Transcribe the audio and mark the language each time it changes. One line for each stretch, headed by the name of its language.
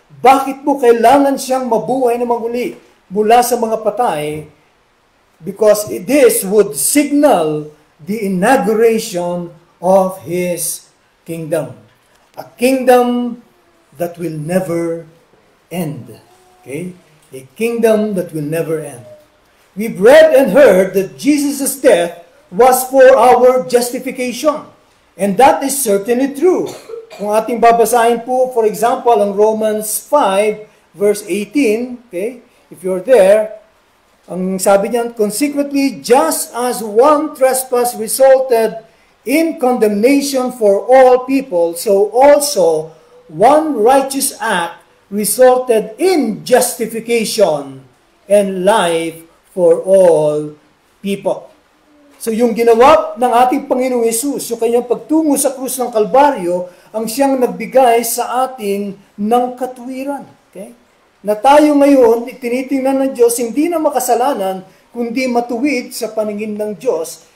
Filipino: Bakit po kailangan siyang mabuhay na muli mula sa mga patay?
English: Because this would signal the inauguration of his kingdom. A kingdom that will never end. Okay? A kingdom that will never end. We've read and heard that Jesus' death was for our justification. And that is certainly true.
Filipino: Kung ating babasahin po,
English: for example, ang Romans 5, verse 18, okay? If you're there,
Filipino: ang sabi niyan,
English: "Consequently, just as one trespass resulted in condemnation for all people, so also one righteous act resulted in justification and life for all people."
Filipino: So yung ginawa ng ating Panginoong Hesus, yung kanyang pagtungo sa krus ng Kalbaryo, ang siyang nagbigay sa atin ng katuwiran. Okay? Na tayo ngayon, tinitingnan ng Diyos, hindi na makasalanan, kundi matuwid sa paningin ng Diyos.